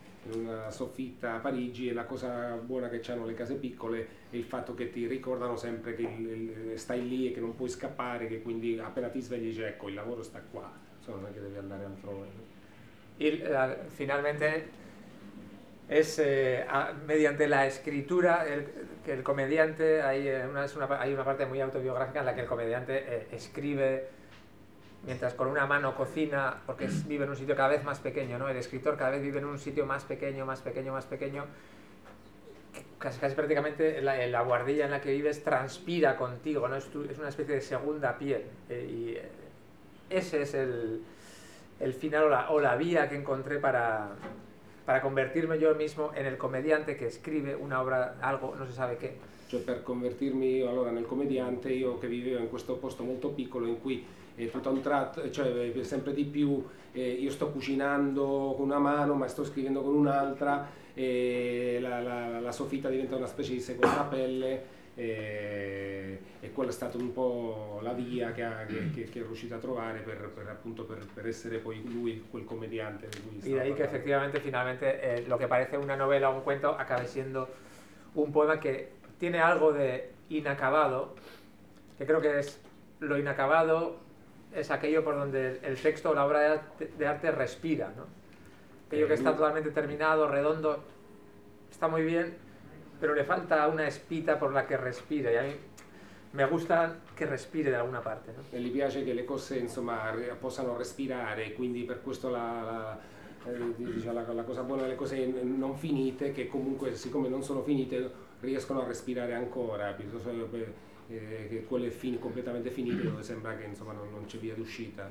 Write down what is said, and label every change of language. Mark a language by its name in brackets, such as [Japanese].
[Italian] in una soffitta a Parigi, e la cosa buona che hanno le case piccole è il fatto che ti ricordano sempre che stai lì e che non puoi scappare, che quindi appena ti svegli dici ecco il lavoro sta qua, insomma non è che devi andare altrove. [Spanish] Finalmente es mediante la escritura que el comediante, hay una parte muy autobiográfica en la que el comediante escribe mientras con una mano cocina, porque vive en un sitio cada vez más pequeño, ¿no? El escritor cada vez vive en un sitio más pequeño, más pequeño, más pequeño. Casi, casi prácticamente la guardilla en la que vives transpira contigo, ¿no? Es una especie de segunda piel. Y ese es el final o la vía que encontré para convertirme yo mismo en el comediante que escribe una obra, algo, no se sabe qué. [Italian] Cioè, per convertirmi io allora nel comediante, io che vivevo in questo posto molto piccolo in cui è tutto un tratto, cioè sempre di più, io sto cucinando con una mano ma sto scrivendo con un'altra, e la soffitta diventa una specie di seconda pelle, e quella è stata un po' la via che è riuscito a trovare per essere poi lui, quel comediante di cui stavo parlando. E da lì che effettivamente finalmente [Spanish] lo che parece una novela o un cuento acaba siendo un poema che tiene algo de inacabado, que creo que es lo inacabado es aquello por donde el texto o la obra de arte respira, ¿no? Aquello que está totalmente terminado, redondo, está muy bien, pero le falta una espita por la que respire, y a mí me gusta que respire de alguna parte, ¿no? [Italian] E gli piace che le cose, insomma, possano respirare, quindi per questo la cosa buona delle cose non finite, che comunque, siccome non sono finite, riescono a respirare ancora, piuttosto che quelle completamente finite, dove sembra che insomma non c'è via d'uscita.